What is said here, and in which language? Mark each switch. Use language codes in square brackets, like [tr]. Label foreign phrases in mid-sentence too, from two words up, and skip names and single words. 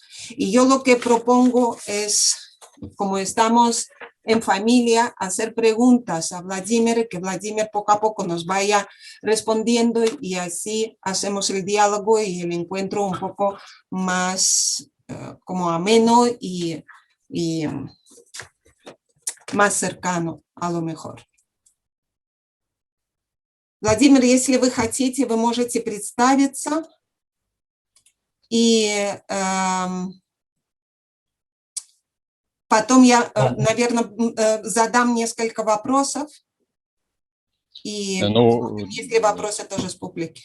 [es] Y yo lo que propongo es, como estamos en familia, hacer preguntas a Vladimir, que Vladimir poco a poco nos vaya respondiendo y así hacemos el diálogo y el encuentro un poco más como ameno y más cercano a lo mejor. [ru] Владимир, если вы хотите, вы можете представиться и потом я, наверное, задам несколько вопросов и если вопросы тоже с публики.